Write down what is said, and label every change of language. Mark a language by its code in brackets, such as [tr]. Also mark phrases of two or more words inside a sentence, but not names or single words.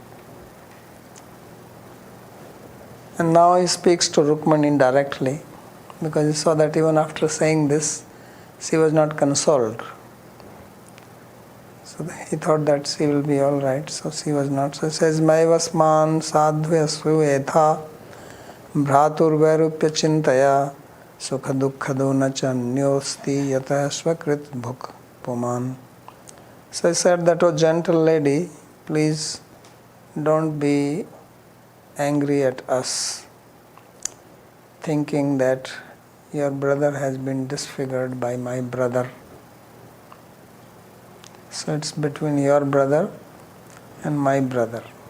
[en] And now he speaks to Rukmani indirectly, because he saw that even after saying this, she was not consoled. So he thought that she will be all right. So she was not. So he says, [sa] मैवास्मान् साध्व्यसू एथा भ्रातुर् वैरूप्य चिन्तया सुख दुःखदो न च न्योऽस्ति यत स्वकृत भुक् पुमान्. [en] So he said that, oh gentle lady, please don't be angry at us, thinking that your brother has been disfigured by my brother. So it's between your brother and my brother.